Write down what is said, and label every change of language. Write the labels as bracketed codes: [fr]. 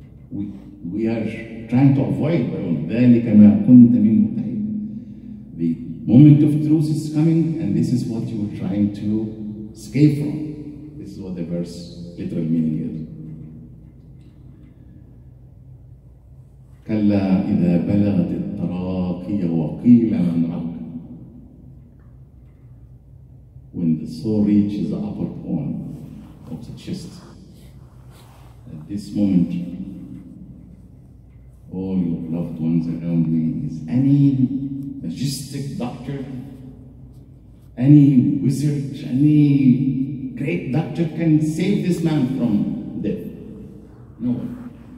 [en] We are trying to avoid [ar] ذلك ما كنت منه تحيد. [en] The moment of truth is coming, and this is what you are trying to escape from. This is what the verse literal meaning is. [ar] كلا إذا بلغت التراقي وقيل من راق. [en] When the soul reaches the upper corner of the chest, at this moment, all your loved ones around me, is any majestic doctor, any wizard, any great doctor can save this man from death? No one.